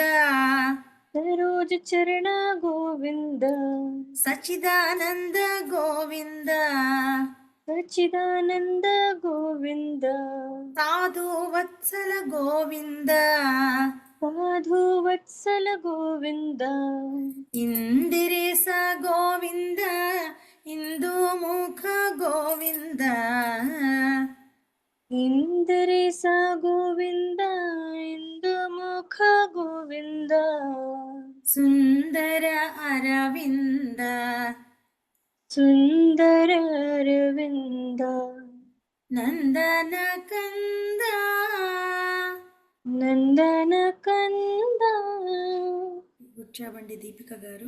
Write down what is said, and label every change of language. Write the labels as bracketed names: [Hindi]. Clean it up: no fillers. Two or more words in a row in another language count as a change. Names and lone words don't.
[Sanskrit] सरोज चरण गोविन्द ಸಚಿದಾನಂದ ಗೋವಿಂದ सच्चिदानन्द गोविन्द ಸಾಧು ವತ್ಸಲ ಗೋವಿಂದ साधु वत्सल गोविन्द ಇಂದಿರೇಸ ಗೋವಿಂದ ಇಂದು ಮುಖ ಗೋವಿಂದ इंद्रेश गोविन्द इंदुमुख गोविन्द ಸುಂದರ ಅರವಿಂದ सुन्दर अरविन्द ನಂದನ ಕಂದ नन्दन कन्द [Telugu] గుచ్చాబండి దీపిక గారు.